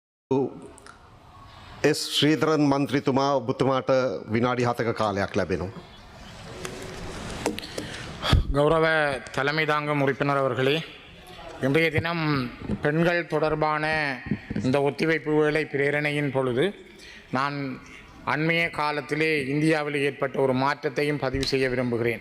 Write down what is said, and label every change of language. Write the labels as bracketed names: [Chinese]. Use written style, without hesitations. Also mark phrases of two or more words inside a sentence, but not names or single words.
[Sinhala] එස් ශ්‍රීධරන් මන්ත්‍රීතුමා ඔබතුමාට විනාඩි 7ක කාලයක් ලැබෙනවා. [Tamil] கௌரவ தலைமை தாங்கும் உறுப்பினர் அவர்களே, இன்றைய தினம் பெண்கள் தொடர்பான இந்த ஒத்திவைப்பு வேலை பிரேரணையின் பொழுது நான் அண்மைய காலத்திலே இந்தியாவில் ஏற்பட்ட ஒரு மாற்றத்தையும் பதிவு செய்ய விரும்புகிறேன்.